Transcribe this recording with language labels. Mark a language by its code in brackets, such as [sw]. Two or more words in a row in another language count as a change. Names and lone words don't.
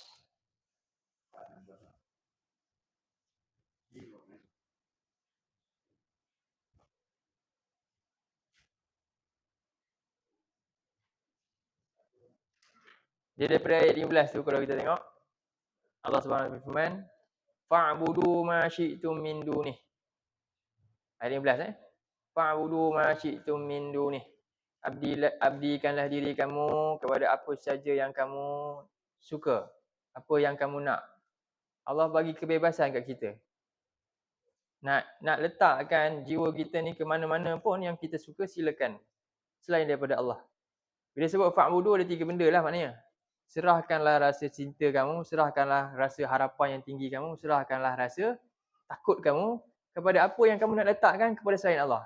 [ms] Dia daripada ayat 15 tu kalau kita tengok, [ar] الله سبحانه وتعالى [ms] berfirman, [ar] فاعبدوا ما شئتم من دونه. Ayat 15 فاعبدوا ما شئتم من دونه. [ms] Abdikanlah diri kamu kepada apa saja yang kamu suka, apa yang kamu nak. Allah bagi kebebasan kat kita. Nak letakkan jiwa kita ni ke mana-mana pun yang kita suka, silakan. Selain daripada Allah. Bila sebut fa'budu ada 3 benda lah maknanya. Serahkanlah rasa cinta kamu, serahkanlah rasa harapan yang tinggi kamu, serahkanlah rasa takut kamu kepada apa yang kamu nak letakkan kepada selain Allah.